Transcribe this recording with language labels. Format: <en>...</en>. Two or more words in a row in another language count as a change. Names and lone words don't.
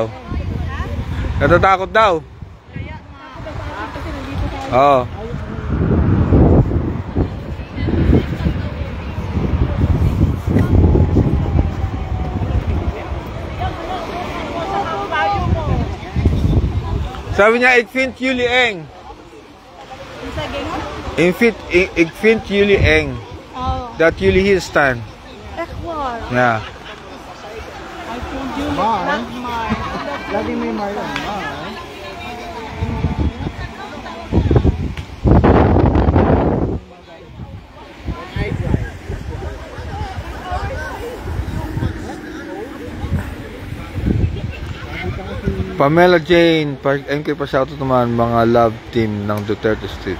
<tl>Natatakot daw. Oo. Sabi niya,</tl> <nl>ik vind jullie eng. Ik vind jullie eng. Dat jullie hier staan. Echt waar? Ja.</nl> <tl>Lagi may Marlon. Pamela Jane, MK pa shoutout naman mga</tl> <en>love team</en> <tl>ng Duterte Street.</tl>